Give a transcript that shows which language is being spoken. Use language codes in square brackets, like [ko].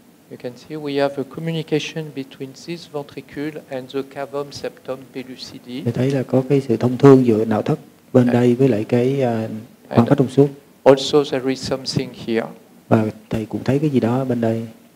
[en] You can see we have a communication between this ventricle and the cavum septum pellucidi. [vi] Thì thấy là có cái sự thông thương giữa não thất bên đây với lại cái khoang phát trong suốt. [en] Also there is something here. [vi] Và thầy cũng thấy cái gì đó bên đây.